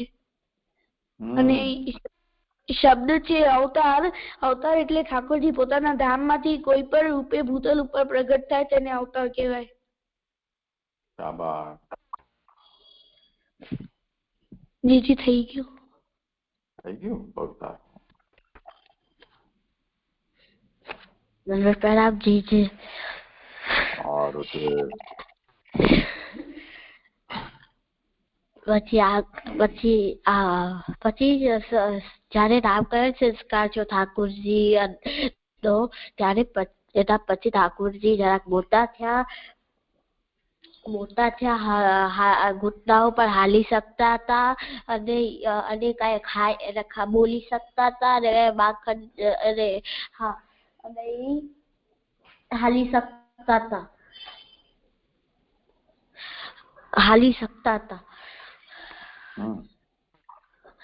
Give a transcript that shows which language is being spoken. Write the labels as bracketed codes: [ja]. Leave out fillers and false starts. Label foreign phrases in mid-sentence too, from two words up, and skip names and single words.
[gu] અને શબ્દ છે અવતાર. અવતાર એટલે ઠાકોરજી પોતાના ધામમાંથી કોઈ પણ રૂપે ભૂતલ ઉપર પ્રગટ થાય તેને અવતાર કહેવાય. જી થઈ ગયું અવતાર. [hi] प्रणाम जी। [gu] और પછી જયારે નામકરણ સંસ્કાર જો ઠાકોરજી તો ત્યારે એના પછી ઠાકોરજી જરાક મોટા થયા ઘૂંટનાઓ પર હાલી શકતા હતા અને કઈ બોલી શકતા હતા અને માખણ અને અને હાલી શકતા હતા